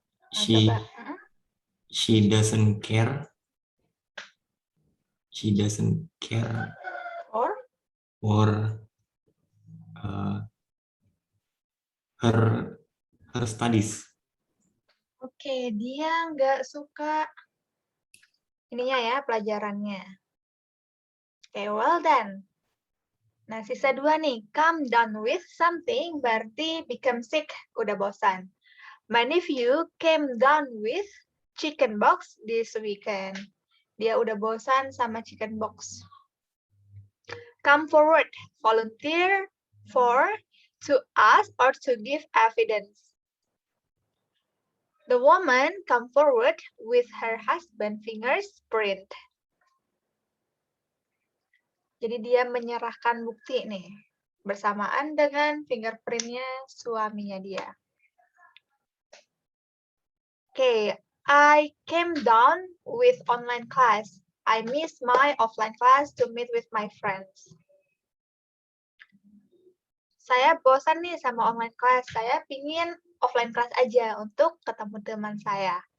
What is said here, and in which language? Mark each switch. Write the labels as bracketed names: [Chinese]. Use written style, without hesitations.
[English] She doesn't care. She doesn't care for her studies. [Indonesian] Oke, dia nggak suka ininya ya, pelajarannya. Oke, [English] well done. [Indonesian] Nah, sisa 2 nih. [English] Come down with something [Indonesian] berarti [English] become sick, [Indonesian] udah bosan. [English] My nephew came down with chicken box this weekend. [Indonesian] Dia udah bosan sama [English] chicken box. Come forward, volunteer for, to ask, or to give evidence. The woman come forward with her husband fingerprint. [Indonesian] Jadi dia menyerahkan bukti nih. bersamaan dengan fingerprintnya suaminya dia. [English] Oke, I came down with online class. I miss my offline class to meet with my friends. [Indonesian] Saya bosan nih sama online class. Saya pingin offline class aja untuk ketemu teman saya.